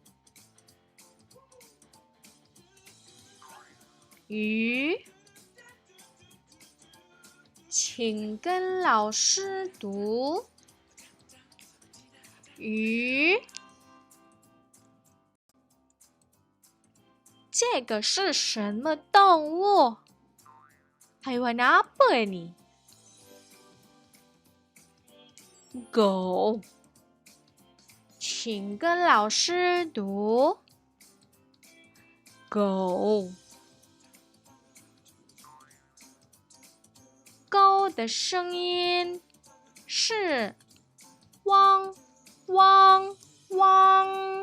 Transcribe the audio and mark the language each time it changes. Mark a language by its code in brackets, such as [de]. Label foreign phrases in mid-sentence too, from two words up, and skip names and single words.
[zh] 鱼。请跟老师读。鱼。这个是什么动物？ [ms] Haiwan apa ini? [zh] 狗。请跟老师读。狗。狗的声音是汪汪汪。